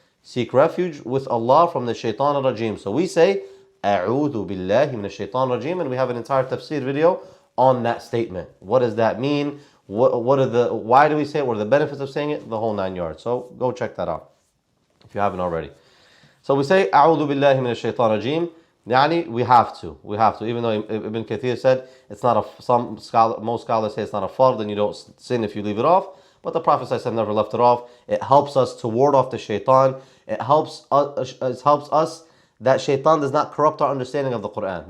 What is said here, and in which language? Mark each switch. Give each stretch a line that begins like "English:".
English: Seek refuge with Allah from the shaitan al-rajim. So we say,
Arabic: أعوذ بالله من الشيطان الرجيم,
English: and we have an entire tafsir video on that statement. What does that mean? Why do we say it? What are the benefits of saying it? The whole 9 yards. So go check that out if you haven't already. So we say
Arabic: أعوذ بالله من الشيطان الرجيم.
English: Yani we have to. Even though Ibn Kathir said it's not most scholars say it's not a fard and you don't sin if you leave it off. But the Prophet ﷺ never left it off. It helps us to ward off the shaitan. It helps us that shaitan does not corrupt our understanding of the Quran.